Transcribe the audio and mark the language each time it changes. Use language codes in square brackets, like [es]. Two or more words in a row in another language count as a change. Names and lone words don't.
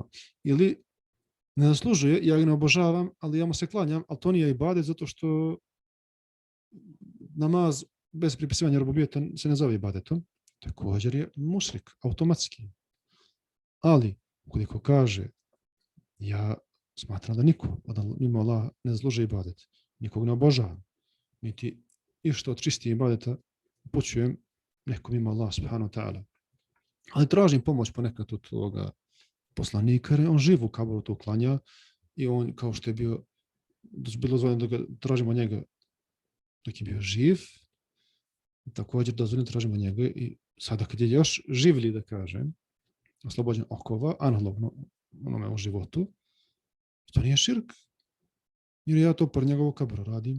[bs] Ili ne zaslužuje, ja ga ne obožavam, ali ja mu se klanjam, ali to nije ibadet zato što namaz bez pripisivanja rububijeta se ne zove ibadetom, također je mušrik, automatski. Ali, ukoliko kaže, ja smatram da niko mimo Allah ne zaslužuje ibadet, nikog ne obožavam, niti išta od čistih ibadeta upućujem nekom mimo Allah [ar] سبحانه وتعالى. [bs] Ali tražim pomoć ponekad od toga poslanika, jer on živ u Kabulu to klanja i on, kao što je bilo dozvoljeno da ga tražimo njega dok je bio živ, također dozvoljeno tražimo njega i sada kad je još živli, da kažem, oslobođen okova, analogno onome u životu, to nije širk, jer ja to pored njegovog kabura radim.